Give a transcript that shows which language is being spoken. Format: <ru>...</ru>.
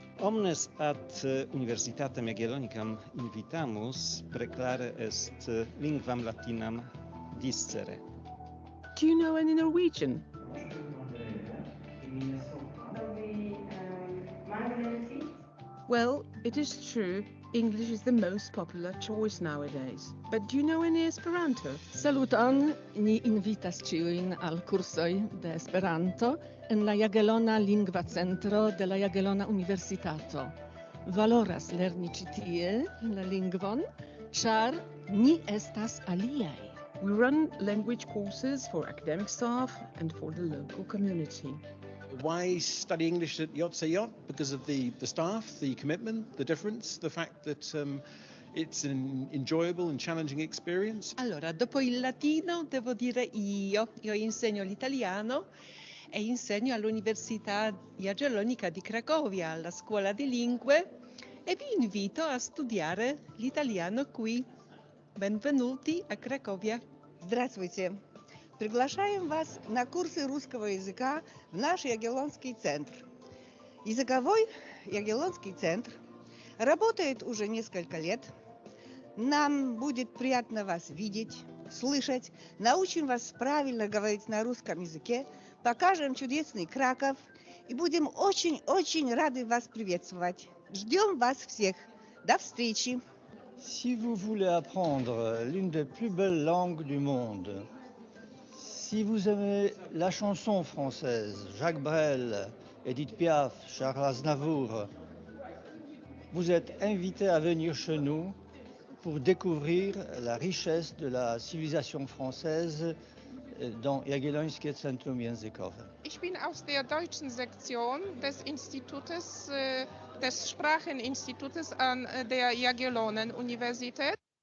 <la>Omnes ad Universitatem Jagiellonicam invitamus preclare est lingvam latinam discere.</la> <en>Do you know any Norwegian? Well, it is true, English is the most popular choice nowadays. But do you know any Esperanto?</en> <eo>Saluton, ni invitas ĉiujn al kursoj de Esperanto en la Jagiellona Lingva Centro de la Jagiellona Universitato. Valoras lerni ĉi tie la lingvon, ĉar ni estas aliaj.</eo> <en>We run language courses for academic staff and for the local community. Why study English at JCJ? Because of the staff, the commitment, the difference, the fact that it's an enjoyable and challenging experience.</en> <it>Allora, dopo il latino devo dire io insegno l'italiano e insegno all'Università Jagiellonica di Cracovia, alla Scuola di Lingue, e vi invito a studiare l'italiano qui. Benvenuti a Краковья.</it> <ru>Здравствуйте. Приглашаем вас на курсы русского языка в наш Jagiellonский центр. Языковой Jagiellonский центр работает уже несколько лет. Нам будет приятно вас видеть, слышать, научим вас правильно говорить на русском языке, покажем чудесный Краков и будем очень-очень рады вас приветствовать. Ждем вас всех. До встречи.</ru> <fr>Si vous voulez apprendre l'une des plus belles langues du monde, si vous aimez la chanson française, Jacques Brel, Edith Piaf, Charles Aznavour, vous êtes invité à venir chez nous pour découvrir la richesse de la civilisation française dans Jagiellońskie Centrum Językowe.</fr> <de>Ich bin aus der deutschen Sektion des Institutes, des Spracheninstitutes an der Jagiellonen-Universität.</de>